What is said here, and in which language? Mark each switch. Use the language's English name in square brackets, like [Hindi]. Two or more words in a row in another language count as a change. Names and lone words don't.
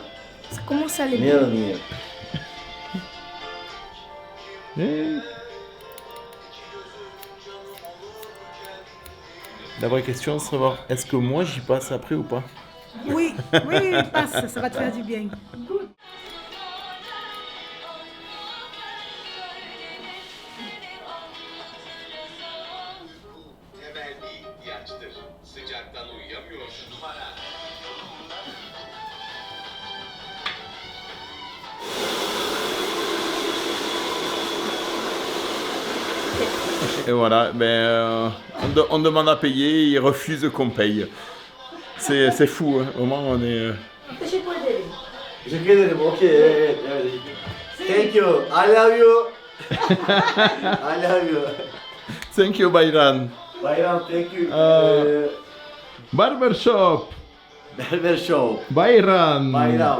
[French] Ça commence à aller [Turkish] Niye [French] bien. [Turkish] niye? [French] Et... La vraie question, c'est de savoir est-ce que moi j'y passe après ou pas? Oui, oui, passe, ça va te faire du bien. [Turkish] Temelli ihtiyaçtır. Sıcaktan uyuyamıyorsun. [French] Et voilà, ben, on demande à payer, ils refusent qu'on paye. C'est fou, hein. Vraiment on est... [Turkish] Teşekkür ederim. Teşekkür ederim. Okey. Evet, evet. [English] Thank you. I love you. I love you. Thank you Bayram. Bayram, thank you. Barbershop. Berber show. Bayram. Bayram.